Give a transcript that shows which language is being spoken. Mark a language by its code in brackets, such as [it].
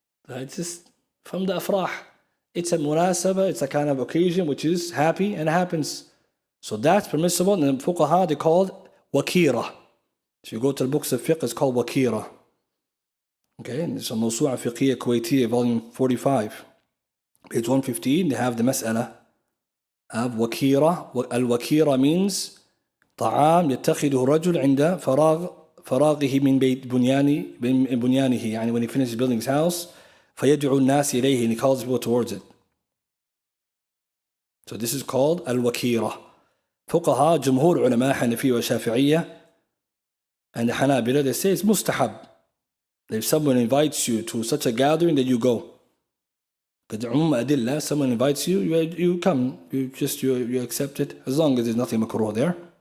[en] It's just from the afrah. It's a munasaba, it's a kind of occasion which is happy and happens. So that's permissible. And in fuqaha, they call it wakira. If you go to the books of fiqh, it's called wakira. Okay, and it's a Mawsu'a Fiqhiyya Kuwaitiyya, volume 45. Page 115, they have the mas'ala of wakira. Al-wakira means [ar] طعام يتخذه رجل عند فراغه من بيت بنيانه. [en] When he finishes building his house, [ar] فيدعو الناس إليه, [en] and he calls people towards it. So this is called al-wakira. [ar] فقهاء جمهور علماء حنفية وشافعية [en] and the Hanabila, they say it's mustahab. If someone invites you to such a gathering, that you go. Because someone invites you, you come, you accept it, as long as there's nothing makruh there.